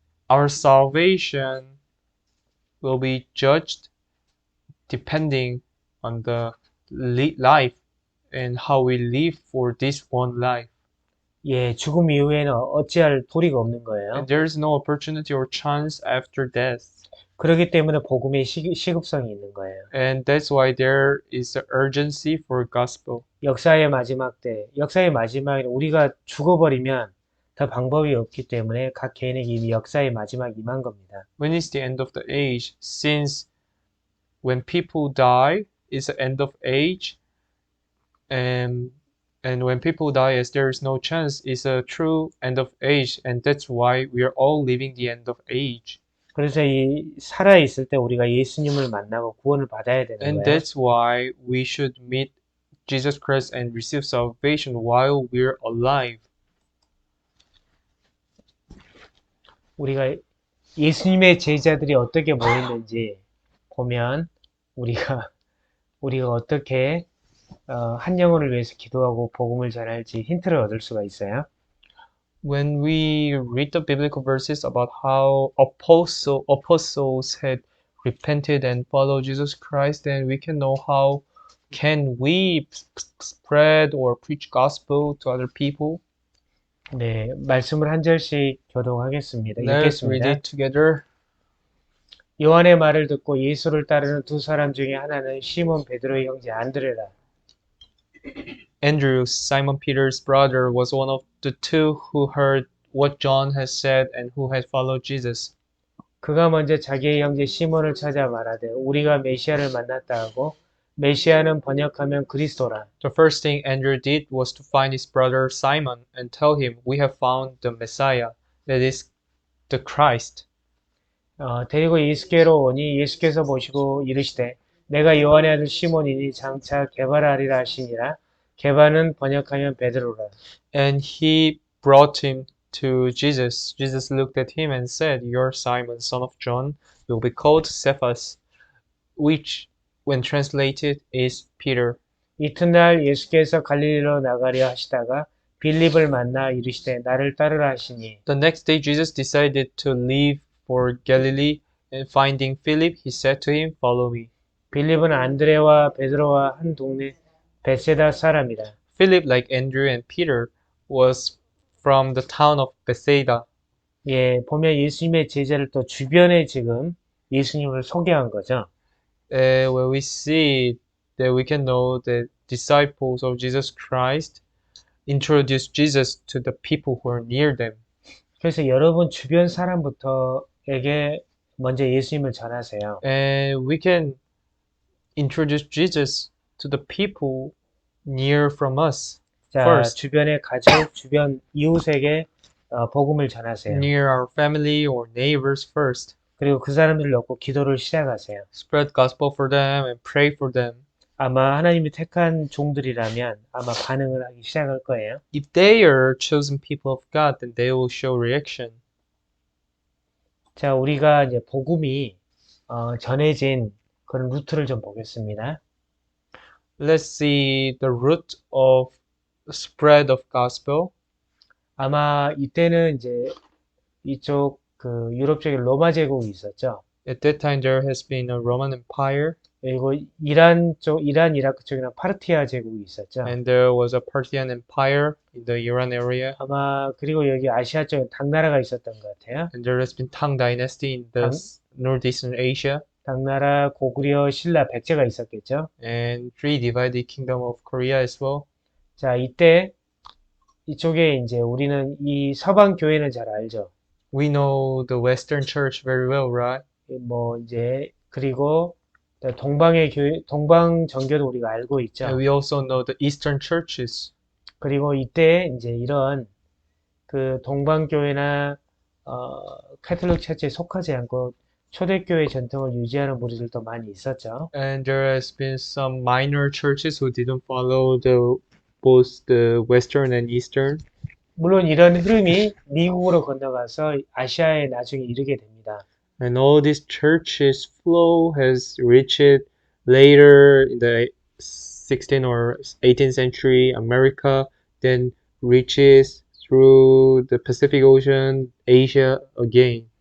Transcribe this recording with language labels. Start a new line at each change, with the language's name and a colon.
English: Our salvation will be judged depending on the life and how we live for this one life.
Korean: 예, 죽음 이후에는 어찌할 도리가 없는
English: And
Korean: 거예요.
English: there is no opportunity or chance after death.
Korean: 그렇기 때문에 복음의 시급성이 있는 거예요.
English: And that's why there is an urgency for gospel.
Korean: 역사의 마지막 때, 역사의 마지막에 우리가 죽어버리면 더 방법이 없기 때문에 각 개인에게 이미 역사의 마지막이 임한 겁니다.
English: When is the end of the age? Since when people die, it's the end of age. And when people die, as there is no chance, it's a true end of age. And that's why we are all living the end of age.
Korean: 그래서 이 살아 있을 때 우리가 예수님을 만나고 구원을 받아야 되는
English: And
Korean: 거예요.
English: that's why we should meet Jesus Christ and receive salvation while we're alive.
Korean: 우리가 예수님의 제자들이 어떻게 모였는지 보면 우리가 어떻게 한 영혼을 위해서 기도하고 복음을 전할지 힌트를 얻을 수가 있어요.
English: When we read the biblical verses about how apostles had repented and followed Jesus Christ, then we can know how can we spread or preach gospel to other people.
Korean: 네, 말씀을 한 절씩 교독하겠습니다.
English: Let's read
Korean: 읽겠습니다.
English: it together.
Korean: 요한의 말을 듣고 예수를 따르는 두 사람 중에 하나는 시몬 베드로의 형제 안드레라.
English: Andrew, Simon Peter's brother, was one of the two who heard what John had said and who had followed Jesus.
Korean: 그가 먼저 자기의 형제 시몬을 찾아 말하되 우리가 메시아를 만났다 하고 메시아는 번역하면 그리스도라.
English: The first thing Andrew did was to find his brother Simon and tell him, "We have found the Messiah, that is, the Christ."
Korean: 데리고 예수께로 오니 예수께서 보시고 이르시되 내가 요한의 아들 시몬이니 장차 게바라 하리라 하시니라. 게바는 번역하면 베드로라.
English: And he brought him to Jesus. Jesus looked at him and said, "You're Simon, son of John. You'll be called Cephas," which, when translated, is Peter.
Korean: 이튿날 예수께서 갈릴리로 나가려 하시다가 빌립을 만나 이르시되 나를 따르라 하시니
English: The next day, Jesus decided to leave for Galilee, and finding Philip, he said to him, "Follow me."
Korean: 빌립은 안드레와 베드로와 한 동네 베세다 사람이라.
English: Philip, like Andrew and Peter, was from the town of Bethsaida.
Korean: 예, 보면 예수님의 제자를 또 주변에 지금 예수님을 소개한 거죠.
English: Where we see that we can know that disciples of Jesus Christ introduced Jesus to the people who are near them.
Korean: 그래서 여러분 주변 사람부터에게 먼저 예수님을 전하세요.
English: And we can introduce Jesus to the people near from us.
Korean: 자,
English: First.
Korean: 주변의 가족, 주변 이웃에게 복음을 전하세요.
English: Near our family or neighbors first.
Korean: 그리고 그 사람들을 놓고 기도를 시작하세요.
English: Spread gospel for them and pray for them.
Korean: 아마 하나님이 택한 종들이라면 아마 반응을 하기 시작할 거예요.
English: If they are chosen people of God, then they will show reaction.
Korean: 자, 우리가 이제 복음이 전해진 그런 루트를 좀 보겠습니다.
English: Let's see the root of spread of gospel.
Korean: 아마 이때는 이제 이쪽 그 유럽 쪽에 로마 제국이 있었죠.
English: At that time, there has been a Roman Empire,
Korean: 그리고 이란 이라크 쪽에는 파르티아 제국이 있었죠.
English: and there was a Parthian Empire in the Iran area,
Korean: 아마 그리고 여기 아시아 쪽에 당나라가 있었던 것 같아요.
English: and there has been Tang Dynasty in the Northeastern Asia,
Korean: 당나라, 고구려, 신라, 백제가 있었겠죠.
English: and three divided kingdom of Korea as well.
Korean: 자, 이때 이쪽에 이제 우리는 이 서방 교회는 잘 알죠.
English: We know the Western Church very well, right?
Korean: 뭐 이제 그리고 동방의 교회, 동방 정교도 우리가 알고 있죠.
English: And we also know the Eastern churches.
Korean: 그리고 이때 이제 이런 그 동방 교회나 카톨릭 처치에 속하지 않고 초대교회 전통을 유지하는 무리들도 많이 있었죠.
English: And there has been some minor churches who didn't follow both the Western and Eastern.
Korean: 물론 이런 흐름이 미국으로 건너가서 아시아에 나중에 이르게 됩니다.
English: And all these churches flow has reached later in the 16th or 18th century America, then reaches through the Pacific Ocean, Asia again.